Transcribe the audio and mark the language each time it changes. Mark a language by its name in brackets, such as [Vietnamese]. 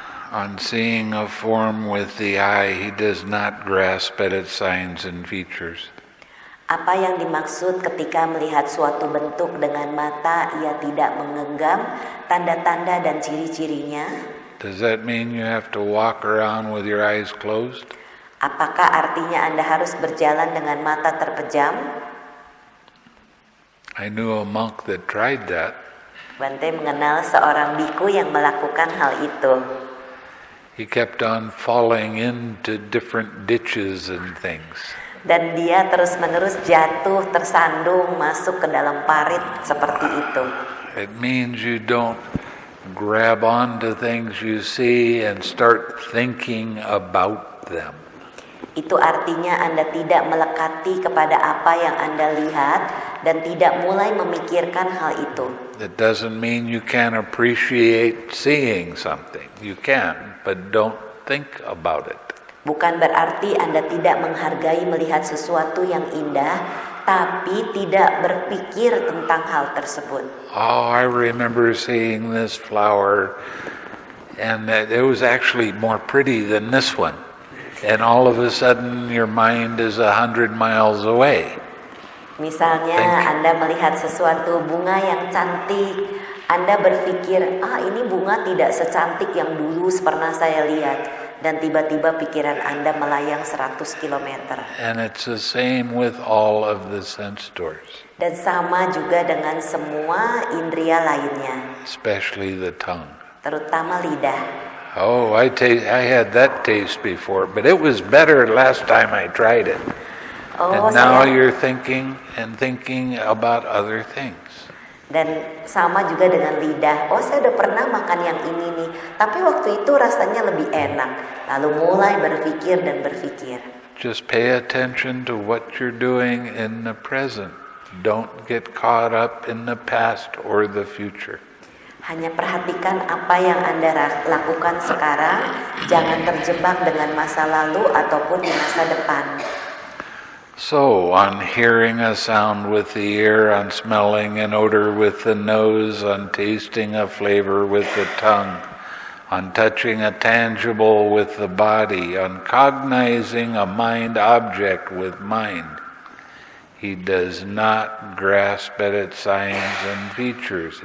[English] On seeing a form with the eye, he does not grasp at its signs and features. [Indonesian] Apa yang dimaksud ketika melihat suatu bentuk dengan mata, ia tidak menggenggam tanda-tanda dan ciri-cirinya? [English] Does that mean you have to walk around with your eyes closed? [Indonesian] Apakah artinya Anda harus berjalan dengan mata terpejam? [English] I knew a monk that tried that. [Indonesian] Bhante mengenal seorang biku yang melakukan hal itu. [English] He kept on falling into different ditches and things. [Indonesian] Dan dia terus-menerus jatuh, tersandung, masuk ke dalam parit seperti itu. [English] It means you don't grab onto things you see and start thinking about them. [Indonesian] Itu artinya Anda tidak melekati kepada apa yang Anda lihat dan tidak mulai memikirkan hal itu. [English] It doesn't mean you can't appreciate seeing something. You can, but don't think about it. [Indonesian] Bukan berarti Anda tidak menghargai melihat sesuatu yang indah, tapi tidak berpikir tentang hal tersebut. [English] Oh, I remember seeing this flower, and it was actually more pretty than this one. And all of a sudden, your mind is 100 miles away. [Indonesian] Misalnya, Anda melihat sesuatu bunga yang cantik, Anda berpikir, ini bunga tidak secantik yang dulu pernah saya lihat. Dan tiba-tiba pikiran Anda melayang 100 km. [English] And it's the same with all of the sense doors. [Indonesian] Dan sama juga dengan semua indria lainnya. [English] Especially the tongue. [Indonesian] Terutama lidah. [English] Oh, I had that taste before, but it was better last time I tried it. And now you're thinking about other things. [Indonesian] Dan sama juga dengan lidah. Saya udah pernah makan yang ini nih, tapi waktu itu rasanya lebih enak. Lalu mulai berpikir dan berpikir. [English] Just pay attention to what you're doing in the present. Don't get caught up in the past or the future. [Indonesian] Hanya perhatikan apa yang Anda lakukan sekarang. Jangan terjebak dengan masa lalu ataupun di masa depan. [English] So, on hearing a sound with the ear, on smelling an odor with the nose, on tasting a flavor with the tongue, on touching a tangible with the body, on cognizing a mind object with mind, he does not grasp at its signs and features.